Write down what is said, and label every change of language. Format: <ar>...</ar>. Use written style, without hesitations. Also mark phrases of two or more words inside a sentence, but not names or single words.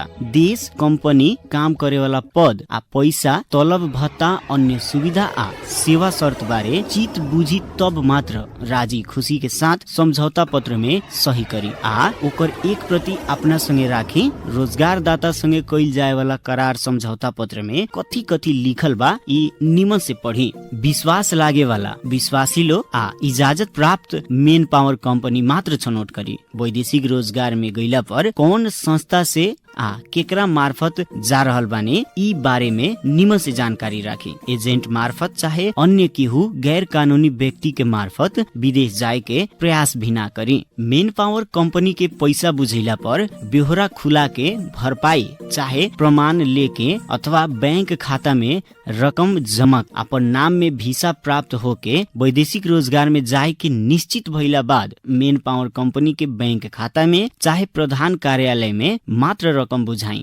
<bho>देश, कंपनी, काम करे वाला पद आ पैसा, तलब भत्ता, अन्य सुविधा आ सेवा शर्त बारे चित बुझी तब मात्र राजी खुशी के साथ समझौता पत्र में सही करी आ ओकर एक प्रति अपना संगे राखी। रोजगार दाता संगे कइल जाए वाला करार समझौता पत्र में कथी कथी लिखल बा ई निमन से पढ़ी। विश्वास लागे वाला, विश्वासिलो आ इजाजत प्राप्त</bho> <en>man power</en> <bho>कंपनी मात्र छनौट करी। वैदेशिक रोजगार में गईला पर कौन संस्था से आ केकरा मार्फत जा रहल बानी ई बारे में निमन से जानकारी राखी। एजेंट मार्फत चाहे अन्य केहू गैर कानूनी व्यक्ति के मार्फत विदेश जाए के प्रयास भी ना करी।</bho> <en>man power</en> <bho>कंपनी के पैसा बुझैला पर बेहोरा खुला के भरपाई चाहे प्रमाण लेके अथवा बैंक खाता में रकम जमा अपन नाम में वीसा प्राप्त होके वैदेशिक रोजगार में जाए के निश्चित भइला बाद</bho> <en>man power</en> <bho>कंपनी के बैंक खाता में चाहे प्रधान कार्यालय में मात्र रकम बुझाई।</bho>